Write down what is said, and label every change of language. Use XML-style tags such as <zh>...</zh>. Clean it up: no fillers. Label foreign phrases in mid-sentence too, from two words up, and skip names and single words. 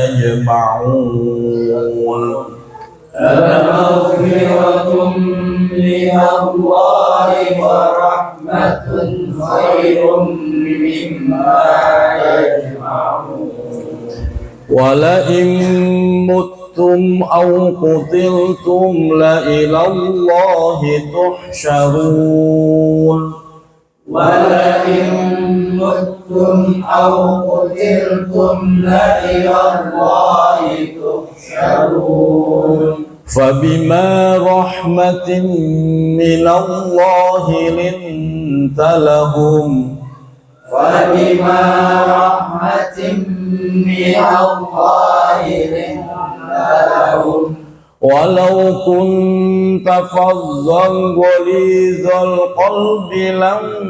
<ar>يجمعون لمغفرة من الله ورحمة خير مما يجمعون ولئن متم أو قتلتم لإلى الله تحشرون ولئن إن متم أو قتلتم لإلى الله تحشرون فبما رحمة من الله لنت لهم فبما رحمة من الله لنت لهم ولو كنت فظا غليظ القلب لم</ar>